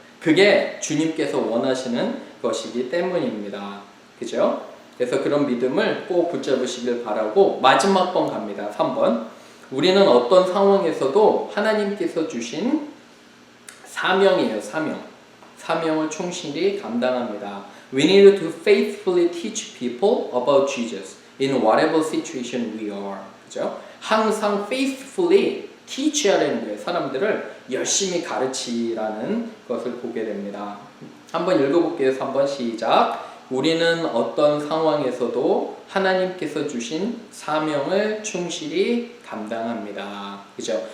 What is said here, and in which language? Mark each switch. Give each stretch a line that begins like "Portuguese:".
Korean: 그게 주님께서 원하시는 것이기 때문입니다. 그죠? 그래서 그런 믿음을 꼭 붙잡으시길 바라고 마지막 번 갑니다. 3번. 우리는 어떤 상황에서도 하나님께서 주신 사명이에요. 사명을 충실히 감당합니다.
English: We need to faithfully teach people about Jesus in whatever situation we are.
Korean: 그죠? 항상
English: faithfully teach
Korean: 하라는 거예요. 사람들을 열심히 가르치라는 것을 보게 됩니다. 한번 읽어볼게요. 3번 시작. 우리는 어떤 상황에서도 하나님께서 주신 사명을 충실히 감당합니다. 그죠?